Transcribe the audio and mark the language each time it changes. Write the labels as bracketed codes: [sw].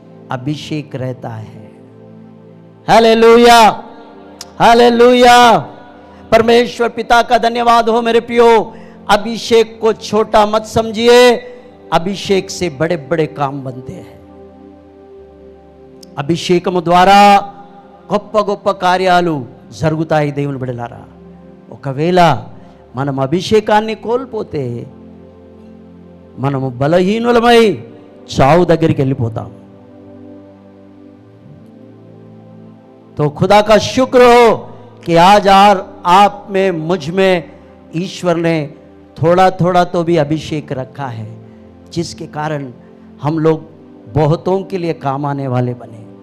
[hi] अभिषेक रहता है। Hallelujah, hallelujah. परमेश्वर पिता का धन्यवाद हो मेरे प्रियो। अभिषेक को छोटा मत समझिए, अभिषेक से बड़े बड़े काम बनते हैं। [te] అభిషేకము ద్వారా గొప్ప గొప్ప కార్యాలు జరుగుతాయి దేవుని బిడ్డలారా. ఒకవేళ మనం అభిషేకాన్ని కోల్పోతే మనము బలహీనులమై చావు దగ్గరికి వెళ్ళిపోతాం. [hi] तो खुदा का शुक्र हो कि आज आप में, मुझ में ईश्वर ने थोड़ा थोड़ा तो भी अभिषेक रखा है, जिसके कारण हम लोग बहुतों के लिए काम आने वाले बने.